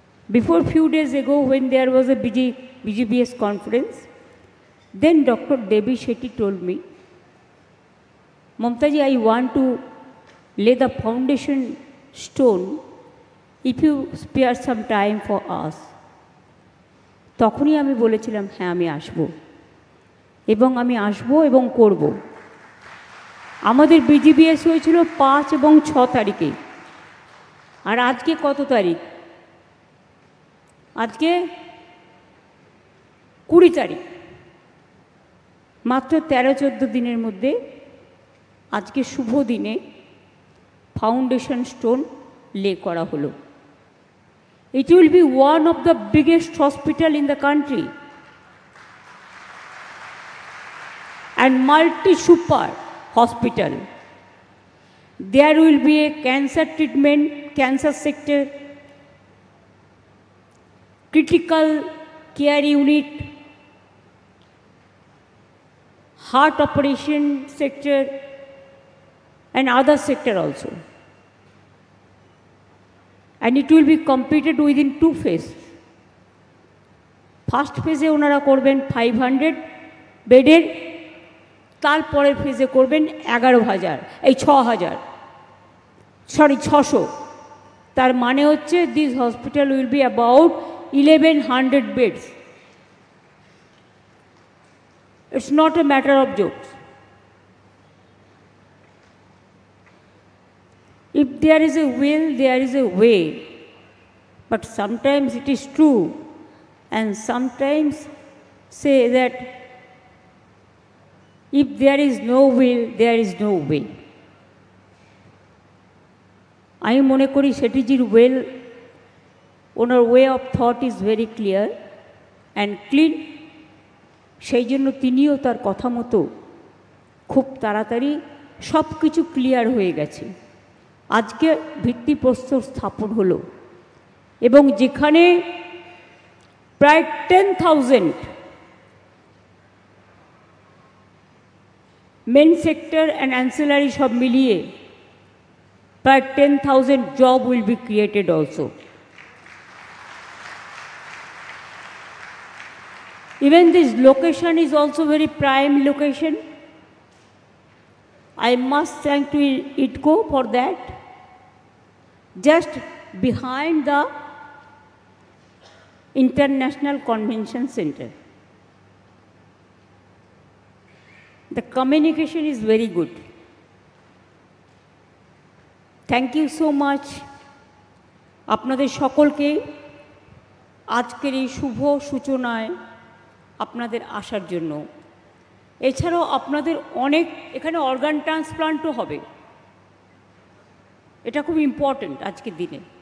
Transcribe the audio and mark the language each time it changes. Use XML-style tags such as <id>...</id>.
<en>Before a few days ago, when there was a BGBS conference, then Dr. Devi Shetty told me, Mamtaji, I want to lay the foundation stone if you spare some time for us.</en> <bn>তখনই আমি বলেছিলাম হ্যাঁ আমি আসব এবং আমি আসব এবং করব। আমাদের বিজিবিএস হয়েছিল 5 এবং 6 তারিখে, আর আজকে কত তারিখ? আজকে 20 তারিখ। মাত্র 13-14 দিনের মধ্যে আজকে শুভ দিনে ফাউন্ডেশন স্টোন লে করা হলো।</bn> <en>It will be one of the biggest hospital in the country and multi-super hospital. There will be a cancer treatment, cancer sector, critical care unit, heart operation sector and other sector also. And it will be completed within 2 phases.</en> <bn>First phase e onara korben 500 বেডের, তারপরের ফেজে করবেন 11,000 এই 6,000 sorry 600। তার মানে হচ্ছে</bn> <en>This hospital will be about 1100 beds. It's not a matter of jokes. If there is a will, there is a way. But sometimes it is true, and sometimes say that if there is no will, there is no way.</en> <bn>I mone kori Shettyjir</bn> <en>will, onar way of thought is very clear and clean.</en> <bn>সেই জন্য তিনিও তার কথা মতো খুব তাড়াতাড়ি সব কিছু ক্লিয়ার হয়ে গেছে। আজকে ভিত্তিপ্রস্তর স্থাপন হলো এবং যেখানে প্রায় 10,000 মেন সেক্টর অ্যান্ড অ্যান্সিলারি সব মিলিয়ে প্রায় 10,000</bn> <en>Job will be created also. Even this location is also very prime location. I must thank to IDCO for that. Just behind the International Convention Center. The communication is very good. Thank you so much.</en> <bn>আপনাদের সকলকে আজকের এই শুভ সূচনায় আপনাদের আসার জন্য। এছাড়াও আপনাদের অনেক এখানে অর্গান ট্রান্সপ্লান্টও হবে, এটা খুব ইম্পর্ট্যান্ট আজকের দিনে।</bn>